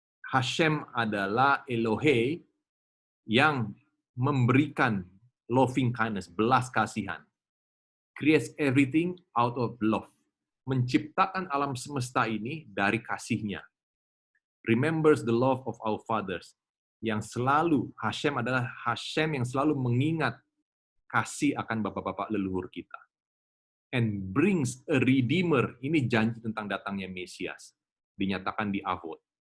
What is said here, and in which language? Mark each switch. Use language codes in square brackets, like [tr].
[id] Hashem adalah Elohe yang memberikan [en] loving kindness, [id] belas kasihan. [en] Creates everything out of love. [id] Menciptakan alam semesta ini dari kasihnya. [en] Remembers the love of our fathers. [id] Yang selalu, Hashem adalah Hashem yang selalu mengingat kasih akan bapak-bapak leluhur kita. [en] And brings a redeemer. [id] Ini janji tentang datangnya Mesias. Dinyatakan di Avot.